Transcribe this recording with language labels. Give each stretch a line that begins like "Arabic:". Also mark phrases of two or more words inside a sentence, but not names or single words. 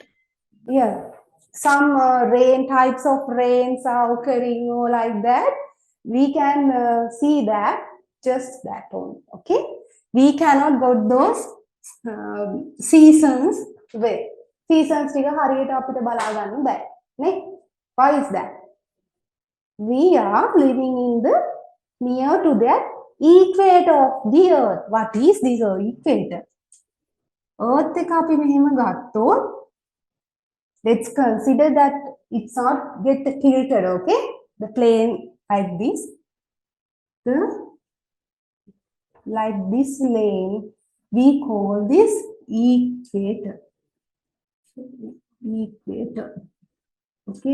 English: Yeah, some rain types of rains are occurring or like that. We can see that, just that only. Okay, we cannot got those seasons where
Sinhala: seasons ටික හරියට අපිට බලා ගන්න බෑ නේ.
English: Why is that? We are living in the near to that equator of the Earth. What is this equator?
Sinhala: Earth එක අපි මෙහෙම ගත්තොත්,
English: let's consider that it's not get tilted, okay? The plane like this, like this lane, we call this equator. Equator. Okay.